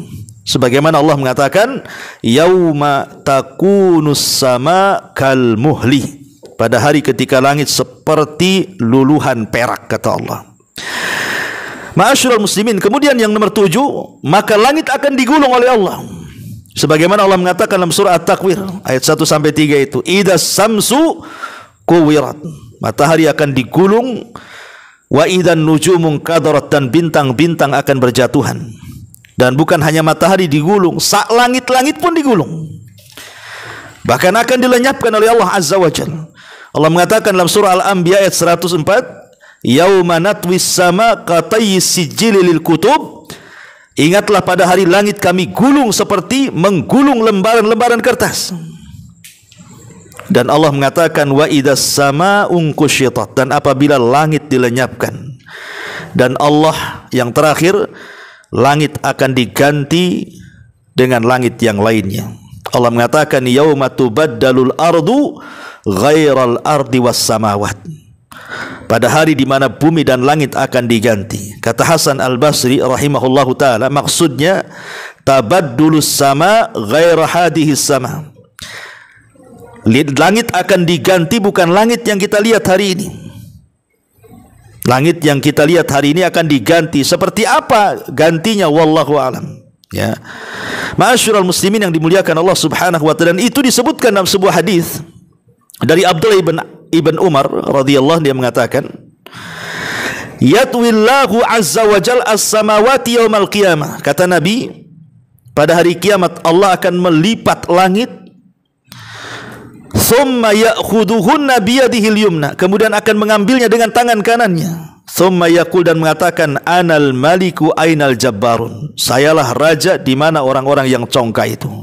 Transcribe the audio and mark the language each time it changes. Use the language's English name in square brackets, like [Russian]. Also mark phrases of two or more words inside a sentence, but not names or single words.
[Indonesian] Sebagaimana Allah mengatakan, [Arabic] يوم تكون السماء كالمهل, [Indonesian] pada hari ketika langit seperti luluhan perak, kata Allah. [Arabic] معاشر المسلمين, [Indonesian] kemudian yang nomor 7, maka langit akan digulung oleh Allah. Sebagaimana Allah mengatakan dalam surah At-Takwir ayat 1 sampai 3 itu, [Arabic] إذا الشمس كورت, [Indonesian] matahari akan digulung, [Arabic] وإذا النجوم انكدرت, [Indonesian] dan bintang-bintang akan berjatuhan. Dan bukan hanya matahari digulung, sak langit-langit pun digulung. Bahkan akan dilenyapkan oleh Allah [Arabic] عز وجل. [Indonesian] Allah mengatakan dalam surah Al-Anbiya ayat 104, [Arabic] يوم نطوي السماء كطي السجل للكتب, [Indonesian] ingatlah pada hari langit kami gulung seperti menggulung lembaran-lembaran kertas. Dan Allah mengatakan, [Arabic] وإذا السماء كشطت, [Indonesian] dan apabila langit dilenyapkan. Dan Allah yang terakhir, langit akan diganti dengan langit yang lainnya. Allah mengatakan, [Arabic] يوم تبدل الأرض غير الأرض والسماوات, [Indonesian] pada hari di mana bumi dan langit akan diganti. Kata Hasan Al-Basri [Arabic] رحمه الله تعالى, [Indonesian] maksudnya [Arabic] تبدل السماء غير هذه السماء. [Indonesian] Langit akan diganti, bukan langit yang kita lihat hari ini. Langit yang kita lihat hari ini akan diganti. Seperti apa gantinya? [Arabic] والله أعلم. [Indonesian] Ya. [Arabic] معاشر المسلمين [Indonesian] yang dimuliakan Allah [Arabic] سبحانه وتعالى, [Indonesian] dan itu disebutkan dalam sebuah hadis dari Abdullah ibn Umar radhiyallahu, dia mengatakan, [Arabic] يطوي الله عز وجل السماوات يوم القيامة. [Indonesian] Kata Nabi, pada hari kiamat Allah akan melipat langit, [Arabic] ثم يأخذهن بيده اليمنى, [Indonesian] kemudian akan mengambilnya dengan tangan kanannya, [Arabic] ثم يقول, [Indonesian] dan mengatakan, [Arabic] أنا الملك أين الجبارون, [Indonesian] sayalah raja, di mana orang-orang yang congkak itu.